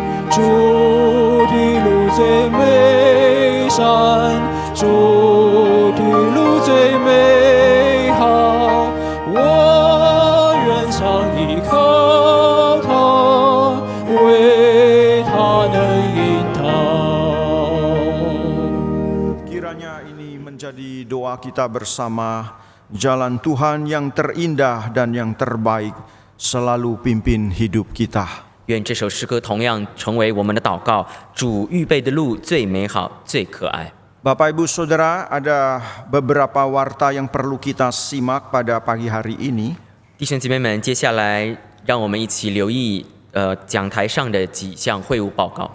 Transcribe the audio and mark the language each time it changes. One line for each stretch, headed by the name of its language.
Chinese: 主的路最美善，主的路最美好，我愿常依靠他，为他能引导。
Indonesian: Kiranya ini menjadi doa kita bersama, jalan Tuhan yang terindah dan yang terbaik selalu pimpin hidup kita.
Chinese: 愿这首诗歌同样成为我们的祷告，主预备的路最美好、最可爱。
Indonesian: Bapak Ibu Saudara, ada beberapa warta yang perlu kita simak pada pagi hari ini.
Chinese: 弟兄姐妹们，接下来让我们一起留意讲台上的几项会务报告。